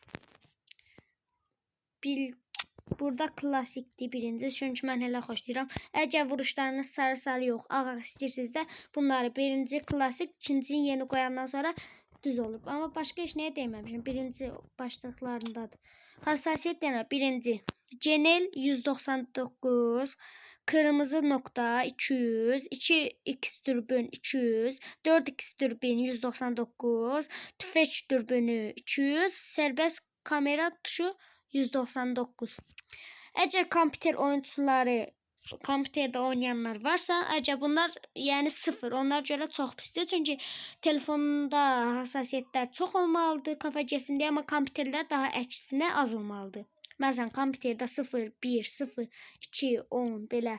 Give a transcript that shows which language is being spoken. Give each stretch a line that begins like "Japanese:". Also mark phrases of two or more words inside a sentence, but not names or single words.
Azerbaijani: Burada klassikdir birinci. Çünki mən elə xoşlayıram. Əgər vuruşlarınız sarı yox, ağ istəyirsiniz də bunları birinci klassik, ikinci yeni qoyandan sonra düz olub. Amma başqa heç nəyə deyməmişəm. Birinci başlıqlarındadır.
Turkish: Hassasiyet deyənə birinci Genel 199, kırmızı nokta 200, 2x dürbün 200, 4x dürbün 199, tüfek dürbünü 200, serbest kamera tuşu 199. Eğer kompüter oyuncuları, kompüterde oynayanlar varsa,
Azerbaijani: əgər bunlar yəni 0, onlar görə çox pisdir. Çünki telefonda hassasiyetlər çox olmalıdır kafa geçsin deyə, amma kompüterlər daha əksinə az olmalıdır. Məsələn, kompüterdə 0, 1, 0, 2, 10 belə.